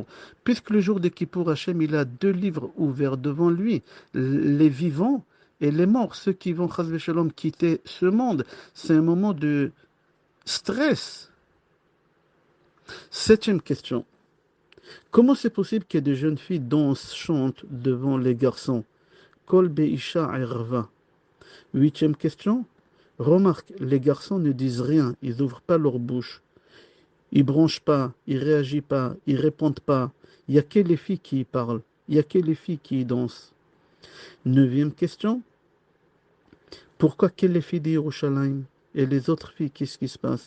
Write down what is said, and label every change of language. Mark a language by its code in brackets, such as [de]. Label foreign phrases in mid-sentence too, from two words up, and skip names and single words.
[fr] Puisque le jour de Kippour, Hachem, il a 2 livres ouverts devant lui, les vivants et les morts, ceux qui vont, [he] חס ושלום, [fr] quitter ce monde. C'est un moment de stress. Septième question. Comment c'est possible que des jeunes filles dansent, chantent devant les garçons? [he] קול באשה ערוה. [fr] Huitième question. Remarque, les garçons ne disent rien, ils n'ouvrent pas leur bouche. Ils branchent pas, ils réagissent pas, ils répondent pas. Il n'y a que les filles qui y parlent. Il n'y a que les filles qui y dansent. Neuvième question. Pourquoi que les filles d'Yerushalayim et les autres filles, qu'est-ce qui se passe?